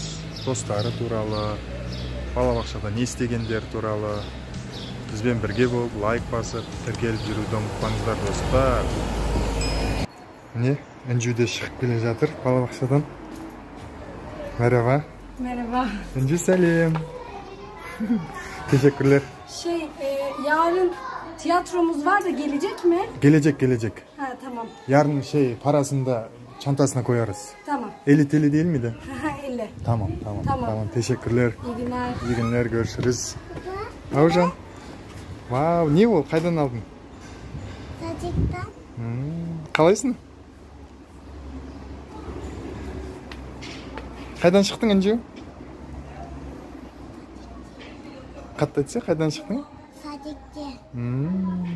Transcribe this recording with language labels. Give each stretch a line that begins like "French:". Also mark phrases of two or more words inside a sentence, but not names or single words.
Kazakh: Достары туралы, балабақшада не істегендер туралы. Бізбен бірге болып, лайк басып, тіркеліп жүруді ұмытпаңыздар достар. Міне, Інжуде шығып келе жатыр балабақшадан.
Turkish: Merhaba. Merhaba.
Kazakh: Інжу сәлем.
Turkish: Teşekkürler. Yarın tiyatromuz var da gelecek mi? Gelecek. Ha, tamam. Yarın parasını da çantasına koyarız. Tamam. 50 TL değil miydi? 50. Tamam. Teşekkürler. İyi günler. İyi günler, görüşürüz. Avcan. Vau, ne o?
Kazakh: Қайдан алдың? Садиктан. Қалайсың? Қайдан шықтың, Інжу? Қатты айтса, қайдан шықтың? Садиктен.